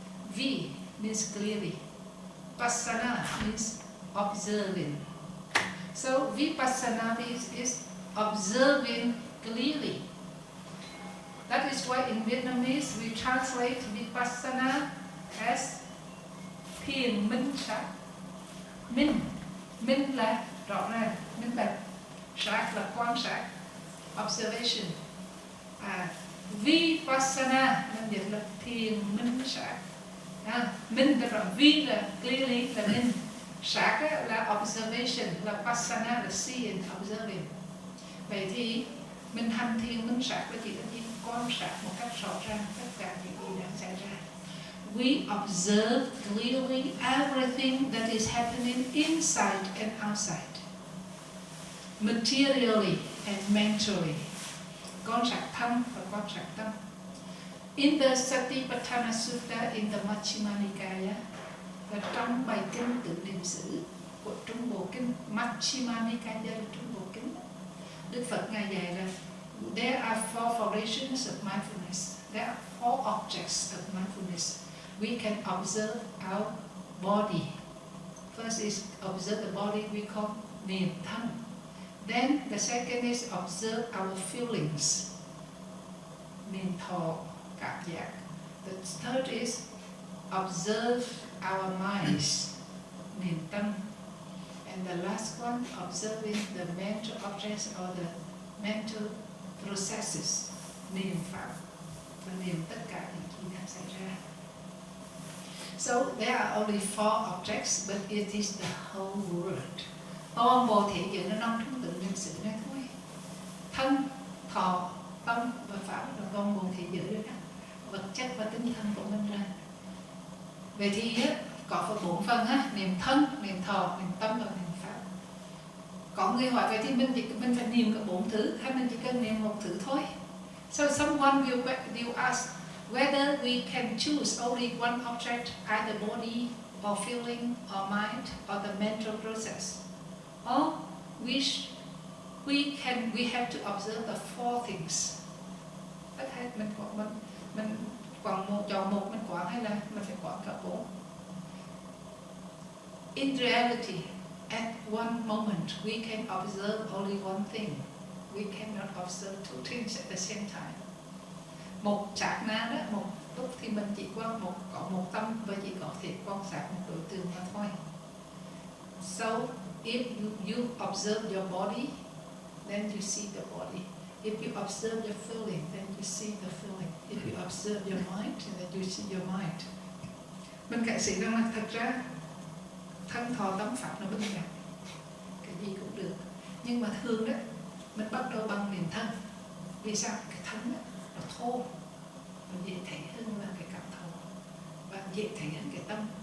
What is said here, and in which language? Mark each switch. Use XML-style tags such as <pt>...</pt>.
<en>Vi means clearly. Passana means observing. So vipassana is observing clearly. That is why in Vietnamese we translate vipassana as</en> <vi>thiền minh sát. Minh là rõ ràng, minh bạch. Sát là quan sát, observation. Vipassana nên dịch là thiền minh sát. Minh là rõ, vi là clearly là minh, sát là observation, là passana là</vi> <en>seeing, observing.</en> <vi>Vậy thì mình hành thiền minh sát là chỉ là gì? Quan sát một cách rõ ràng tất cả những gì đang xảy ra.</vi> <en>We observe clearly everything that is happening inside and outside, materially and mentally.</en> <vi>Quan sát thân và quan sát tâm.</vi> <en>In the Satipatthana Sutta in the Majjhima Nikaya,</en> <vi>và trong bài kinh Tự Niệm xứ của Trung Bộ kinh Majjhima Nikaya là Trung Bộ kinh, Đức Phật Ngài dạy là</vi> <en>there are four foundations of mindfulness. There are four objects of mindfulness. We can observe our body. First is observe the body, we call</en> <vi>niệm thân.</vi> <en>Then the second is observe our feelings,</en> <vi>niệm thọ, cảm giác.</vi> <en>The third is observe our minds,</en> <vi>niệm tâm.</vi> <en>And the last one, observing the mental objects or the mental processes,</en> <vi>niệm Pháp, và niệm tất cả những gì đang xảy ra.</vi> <en>So there are only four objects, but it is the whole world.</en> <vi>Toàn bộ thế giới nó nằm trong tự niệm xứ này thôi. Thân, thọ, tâm và Pháp là toàn bộ thế giới đó. Vật chất và tinh thần của mình ra. Vậy thì có bốn phần niệm thân, niệm thọ, niệm tâm và niệm Pháp. Có người hỏi vậy thì mình phải niệm cả bốn thứ hay mình chỉ cần niệm một thứ thôi?</vi> <en>So someone will ask whether we can choose only one object, either body or feeling or mind or the mental process, or we have to observe the four things.</en> <vi>Tất hết mình còn chọn một mình quản hay là mình phải quản cả bốn?</vi> <en>In reality, at one moment we can observe only one thing. We cannot observe two things at the same time.</en> <vi>Một sát na đó, một lúc thì mình chỉ có một tâm và chỉ có thể quan sát một đối tượng mà thôi.</vi> <en>So if you observe your body, then you see the body. If you observe your feeling, then you see the feeling. If you observe your mind, then you see your mind.</en> <vi>Bên cạnh sự rằng là thật ra thân thọ tâm Pháp nó bình đẳng, cái gì cũng được. Nhưng mà thường đó, mình bắt đầu bằng niệm thân. Vì sao? Cái thân đó, nó thô, nó dễ thấy hơn là cái cảm thọ, và dễ thấy hơn cái tâm.</vi>